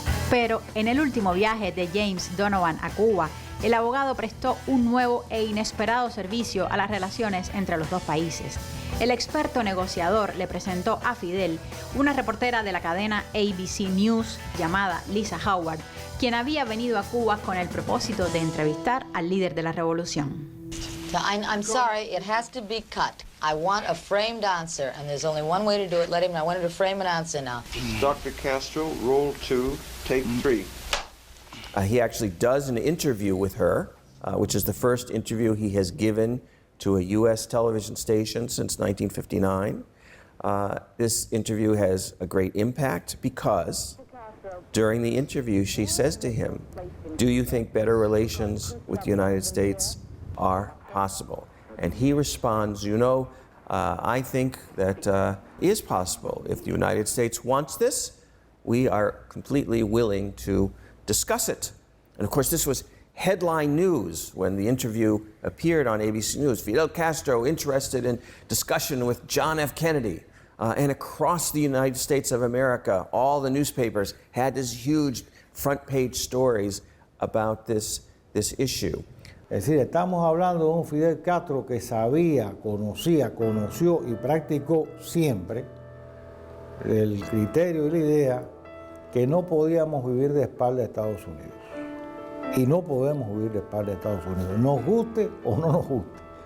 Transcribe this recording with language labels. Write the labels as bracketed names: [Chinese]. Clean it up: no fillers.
[Spanish] Pero en el último viaje de James Donovan a Cuba, el abogado prestó un nuevo e inesperado servicio a las relaciones entre los dos países. El experto negociador le presentó a Fidel una reportera de la cadena ABC News llamada Lisa Howard, quien había venido a Cuba con el propósito de entrevistar al líder de la revolución. [English] I'm sorry, it has to be cut. I want a framed answer, and there's only one way to do it. Let him know. I want him to frame an answer now. Dr. Castro, roll 2, take 3. He actually does an interview with her, which is the first interview he has given to a U.S. television station since 1959. This interview has a great impact because during the interview she says to him, "Do you think better relations with the United States are possible?" And he responds, I think that is possible. If the United States wants this, we are completely willing to discuss it. And of course, this was headline news when the interview appeared on ABC News. Fidel Castro interested in discussion with John F. Kennedy. And across the United States of America, all the newspapers had these huge front page stories about this issue. [Spanish] Es decir, estamos hablando de un Fidel Castro que sabía, conoció y practicó siempre el criterio y la idea que no podíamos vivir de espaldas de Estados Unidos. Y no podemos vivir de espaldas de Estados Unidos, nos guste o no nos guste.